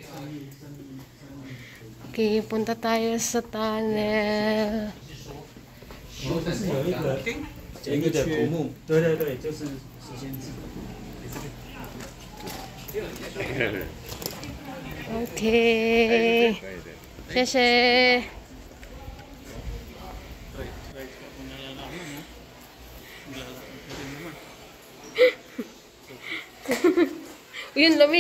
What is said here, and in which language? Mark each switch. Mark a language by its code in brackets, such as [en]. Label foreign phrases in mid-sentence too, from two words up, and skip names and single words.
[tl] Okay, punta tayo sa tunnel. [zh] 这个的头目，对对对，就是时间制。 [tl] Okay. Sheshe. Yun, lamig.